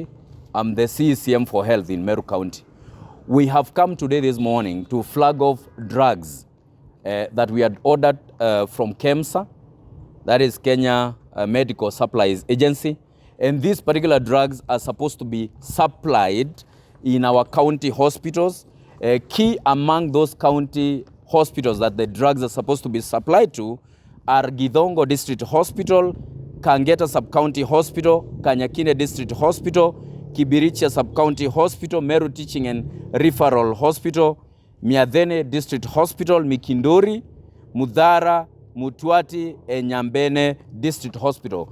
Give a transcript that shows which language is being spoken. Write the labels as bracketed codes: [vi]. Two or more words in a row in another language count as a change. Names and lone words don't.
[en] I'm the CECM for Health in Meru County. We have come today this morning to flag off drugs that we had ordered from KEMSA, that is Kenya Medical Supplies Agency. And these particular drugs are supposed to be supplied in our county hospitals. Key among those county hospitals that the drugs are supposed to be supplied to are Githongo District Hospital, Kangeta Sub-County Hospital, Kanyakine District Hospital, Kibirichia Sub-County Hospital, Meru Teaching and Referral Hospital, Nyambene District Hospital, Mikindori, Mudhara, Mutuati, and Nyambene District Hospital.